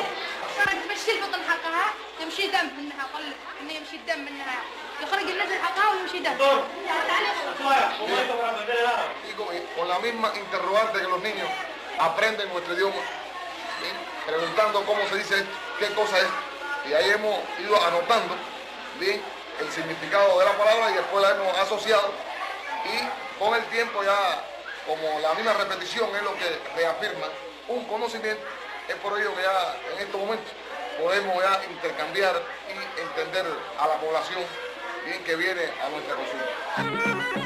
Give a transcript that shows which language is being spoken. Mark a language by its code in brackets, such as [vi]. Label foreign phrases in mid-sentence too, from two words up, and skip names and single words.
[ar] تمشي البطن حقها يمشي دم منها قل انه يمشي الدم منها يخرج النزل حقها ويمشي دم. [es] Y con la misma interrogante que los niños aprenden nuestro idioma, ¿sí? Preguntando cómo se dice esto, qué cosa es, y ahí hemos ido anotando bien el significado de la palabra y después la hemos asociado, y con el tiempo ya, como la misma repetición es lo que reafirma un conocimiento, es por ello que ya en estos momentos podemos ya intercambiar y entender a la población bien que viene a nuestra consulta.